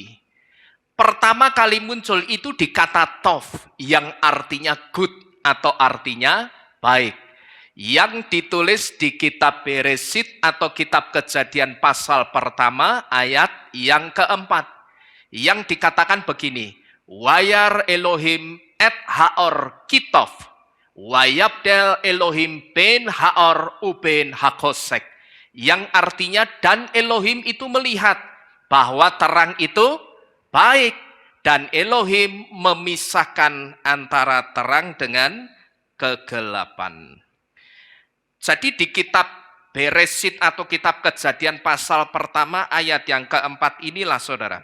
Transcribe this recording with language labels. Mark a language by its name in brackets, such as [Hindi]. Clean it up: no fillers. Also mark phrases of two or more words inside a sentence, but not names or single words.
[Indonesian] Pertama kali muncul itu di kata Tov yang artinya good atau artinya baik. Yang ditulis di kitab Beresit atau kitab Kejadian pasal pertama ayat yang keempat. Yang dikatakan begini, [Hebrew] וירא אלהים את האור כי טוב, ויבדל אלהים בין האור ובין החשך. [Indonesian] Yang artinya dan Elohim itu melihat bahwa terang itu baik dan Elohim memisahkan antara terang dengan kegelapan. Jadi di kitab Beresit atau kitab Kejadian pasal pertama ayat yang keempat inilah saudara.